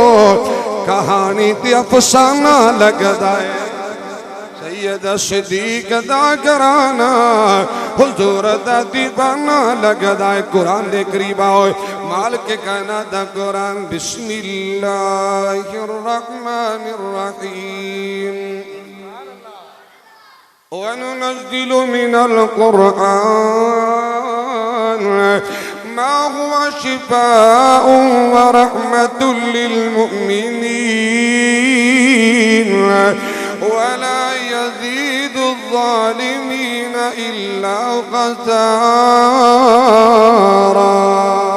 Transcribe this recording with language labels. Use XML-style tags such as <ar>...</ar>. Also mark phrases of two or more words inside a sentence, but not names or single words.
<pa>کہانی تے افسانہ لگدا ہے سید صدیق دا گرانا حضور دا دیوانہ لگدا ہے قرآن دے قریب آئے مالک کائنات دا قرآن</pa> <ar>بسم اللہ الرحمن الرحیم وَنُنَزِّلُ مِنَ الْقُرْآنِ ما هو شفاء ورحمة للمؤمنين ولا يزيد الظالمين إلا خسارا</ar>